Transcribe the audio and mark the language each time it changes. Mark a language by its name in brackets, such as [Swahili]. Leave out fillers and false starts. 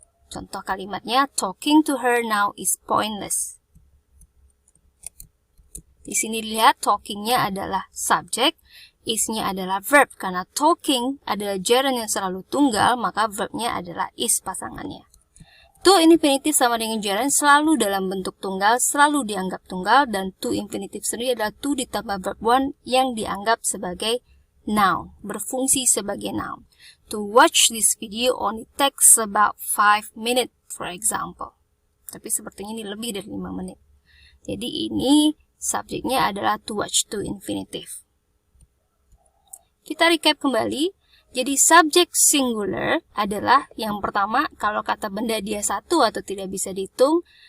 [Indonesian] Contoh kalimatnya, [English] talking to her now is pointless. [Indonesian] Di sini lihat talking-nya adalah subject, is-nya adalah verb. Karena talking adalah gerund yang selalu tunggal, maka verbnya adalah is pasangannya. To infinitive sama dengan gerund selalu dalam bentuk tunggal, selalu dianggap tunggal, dan to infinitive sendiri adalah to ditambah verb one yang dianggap sebagai noun, berfungsi sebagai noun. [English] To watch this video only takes about 5 minutes, for example. [Indonesian] Tapi sepertinya ini lebih dari 5 menit. Jadi ini subjeknya adalah to watch, to infinitive. Kita recap kembali. Jadi subjek singular adalah yang pertama kalau kata benda dia satu atau tidak bisa dihitung.